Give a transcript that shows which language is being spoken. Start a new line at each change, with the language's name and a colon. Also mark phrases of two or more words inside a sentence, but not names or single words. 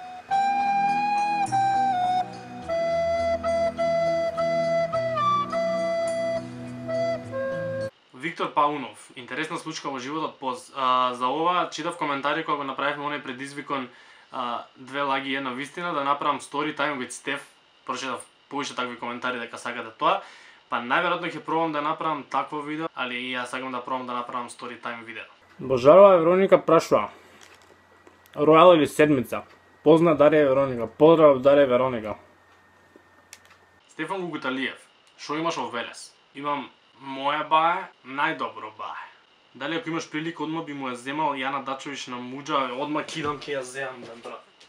Macedonian: Виктор Паунов, интересна случка во животот поз. За ова читав коментари кога го направивме оној предизвикон две лаги и една вистина да направам
English: story time with
Macedonian: Стеф. Прочитав повеќе такви коментари дека сакате тоа, па најверојатно ќе пробам да направам такво видео, али и јас сакам да пробам да направам
English: story time
Macedonian: видео. Божарова Вероника прашува: Ројал или седмица? Позна Дарија Вероника. Поздрав Дарија Вероника. Стефан Гугуталиев, шо имаш во Велес? Имам моја баја, најдобро баја. Дали ако имаш прилика одма би му ја земал Јана Дачович на муџа, одма кидам ќе ја земам, бе брат.